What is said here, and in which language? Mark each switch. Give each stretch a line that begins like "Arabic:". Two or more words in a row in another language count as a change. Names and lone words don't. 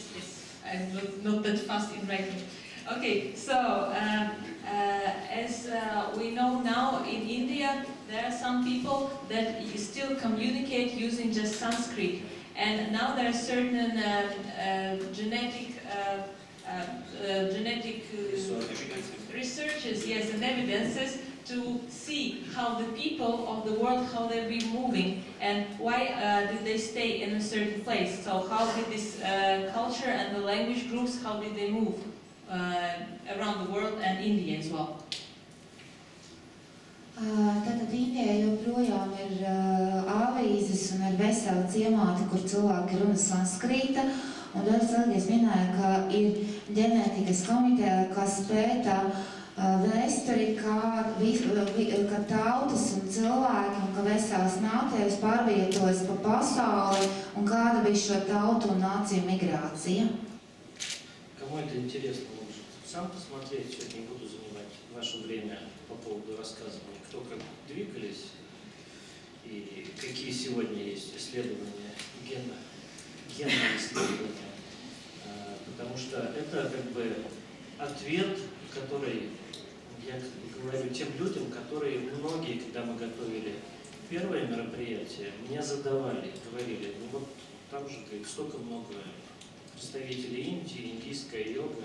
English: I'm not that fast in writing. Okay, so as we know now in India, there are some people that still communicate using just Sanskrit, and now there are certain genetic researches, yes, and evidences to see how the people of the world, how they've been moving, and why did they stay in a certain place. So how did this culture and the language groups, how did they move around the world and India as well?
Latvian: Tātad Indijā joprojām ir avīzes un ir veseli ciemāti, kur cilvēki runa sanskrīta. Un tad Sergejs minēja, ka ir ģenētikas komiteja, kas pēta vēsturi, kā tautas un cilvēki un ka veselas nācijas pārvietojas pa pasauli un kāda bija šo tautu un nāciju migrācija.
Russian: Кому это интересно, может сам посмотреть, сегодня не буду занимать ваше время по поводу рассказывания, кто как двигались и какие сегодня есть исследования генные исследования, потому что это как бы ответ, который я говорю тем людям, которые многие, когда мы готовили первое мероприятие, меня задавали, говорили, ну вот там же говорит, столько много представителей Индии, индийская йога.